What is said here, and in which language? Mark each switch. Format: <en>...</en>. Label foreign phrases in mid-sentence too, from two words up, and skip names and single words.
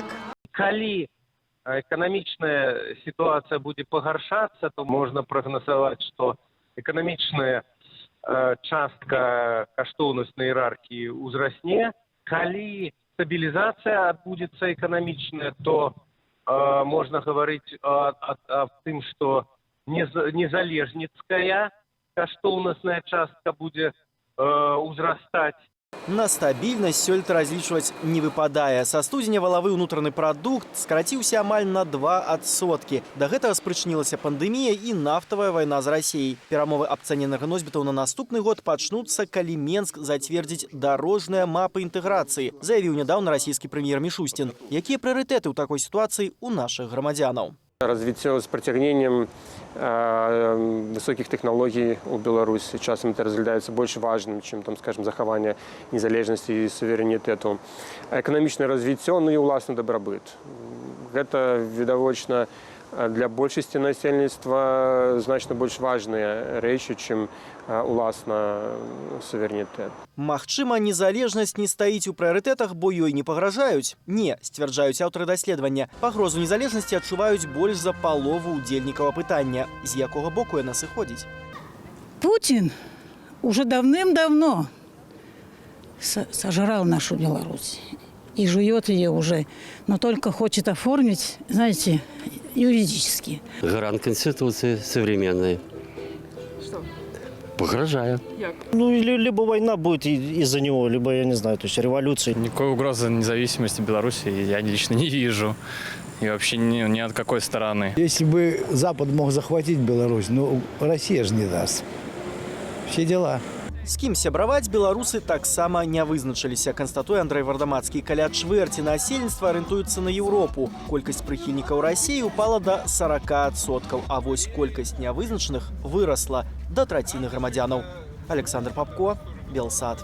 <be>калі эканамічная сітуацыя будзе пагаршацца, то можна прагназаваць, што эканамічная частка каштоўнаснай іерархіі ўзрасне. Калі стабілізацыя адбудзецца эканамічная,</be> <ru>то можно говорить о том, что</ru> <be>незалежніцкая каштоўнасная частка</be> <ru>будет узрастать.</ru> <be>На стабільнасць сёлета разлічваць не выпадае. Са студзеня валавы ўнутраны прадукт скараціўся амаль на 2%. Да гэтага спрычынілася пандэмія і нафтавая вайна з Расіяй. Перамовы аб цане энерганосьбітаў на наступны год пачнуцца, калі Менск зацвердзіць дарожныя мапы інтэграцыі, заявіў нядаўна расійскі прэм'ер Мишустин. Якія прыярытэты ў такой сітуацыі ў нашых грамадзянаў?</be> <ru>Развитие с притягнением высоких технологий у Беларуси часам это разглядается больше важным, чем, скажем, захование незалежности и суверенитету. Экономичное развитие, и уласный добробыт.</ru> <be>Это, видовочно, для большасці насельніцтва значна больш важныя рэчы, чым уласна суверэнітэт. Магчыма, незалежнасць не стаіць у прыярытэтах, бо ёй не пагражаюць? Не, сцвярджаюць аўтары даследавання. Пагрозу незалежнасці адчуваюць больш за палову удзельнікаў апытання. З якога боку яна сыходзіць?</be> <ru>Путин уже давным-давно сожрал нашу Беларусь. И жует ее уже, но только хочет оформить, знаете, юридически. Гарант Конституции современной. Что? Погрожаю. Либо война будет из-за него, либо, я не знаю, то есть революция. Никакой угрозы независимости Беларуси я лично не вижу. И вообще ни от какой стороны. Если бы Запад мог захватить Беларусь, Россия же не даст. Все дела.</ru> <be>З кім сябраваць беларусы таксама не вызначыліся, канстатуе Андрэй Вардамацкі. Каля чвэрці насельніцтва арыентуецца на Еўропу. Колькасць прыхільнікаў Расіі упала да 40%, а вось колькасць нявызначаных вырасла да траціны грамадзянаў. Александр Папко, Белсад.</be>